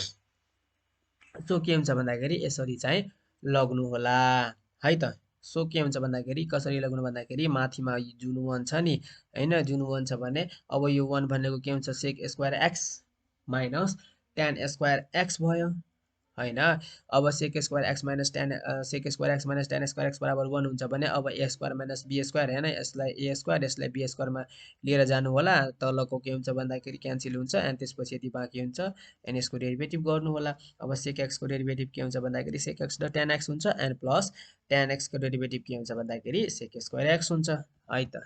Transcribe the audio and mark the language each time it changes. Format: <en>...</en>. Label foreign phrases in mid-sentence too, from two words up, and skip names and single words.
<ne>सो के हुन्छ भन्दाखेरि यसरी चाहिँ लग्नु होला है त। सो के हुन्छ भन्दाखेरि कसरी लग्नु भन्दाखेरि माथिमा जुन 1 छ नि हैन, जुन 1 छ भने अब यो 1 भनेको के हुन्छ</ne> <en>sec square x minus tan square x</en> <ne>भयो हैन। अब</ne> <en>sec square x minus tan sec square x minus tan square x</en> <ne>बराबर 1 हुन्छ भने अब</ne> <en>a square minus b square</en> <ne>हैन, यसलाई a स्क्वायर यसलाई b स्क्वायरमा लिएर जानु होला। तलको के हुन्छ भन्दाखेरि क्यान्सल हुन्छ एन्ड त्यसपछि यति बाँकी हुन्छ एन्ड यसको डेरिभेटिभ गर्नु होला। अब सेक x को डेरिभेटिभ के हुन्छ भन्दाखेरि</ne> <en>sec x dot tan x</en> <ne>हुन्छ एन्ड प्लस tan x को डेरिभेटिभ के हुन्छ भन्दाखेरि</ne> <en>sec square x</en> <ne>हुन्छ है त।</ne>